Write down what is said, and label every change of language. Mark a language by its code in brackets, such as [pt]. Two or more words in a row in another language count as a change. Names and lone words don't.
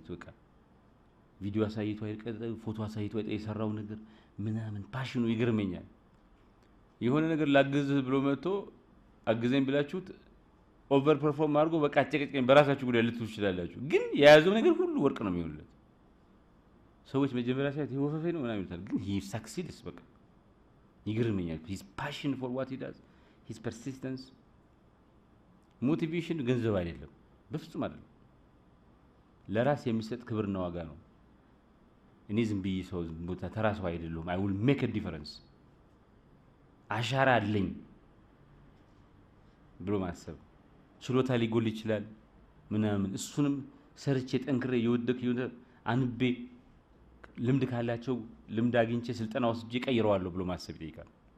[am] በቃ ቪዲዮ አሳይቶ አይቀር፣ ፎቶ አሳይቶ አይቀር፣ የሰራው ነገር ምናምን ፓሽኑ ይገርመኛል። የሆነ ነገር ላግዝህ ብሎ መጥቶ አግዘኝ ብላችሁት [en] over perform [am] አድርጎ በቃ አጨቀጨቀኝ በራሳችሁ ጉዳይ ልትሉ ትችላላችሁ። ግን የያዘው ነገር ሁሉ ወርቅ ነው የሚሆንለት። ሰዎች መጀመሪያ ሳይት ይወፈፈ ነው ምናምን ይሉታል፣ ግን [en] he succeeds [am] በቃ ይገርመኛል። [en] his passion for what he does, his persistence። [am] ሞቲቬሽን ገንዘብ አይደለም፣ በፍጹም አይደለም። ለራስ የሚሰጥ ክብርና ዋጋ ነው። እኔ ዝም ብዬ ሰው ቦታ ተራ ሰው አይደለሁም። [en] I will make a difference፣ [am] አሻራ አለኝ ብሎ ማሰብ። ችሎታ ሊጎል ይችላል ምናምን፣ እሱንም ሰርቼ ጠንክሬ የወደክ አንቤ ልምድ ካላቸው ልምድ አግኝቼ ስልጠና ወስጄ ቀይረዋለሁ ብሎ ማሰብ ይጠይቃል።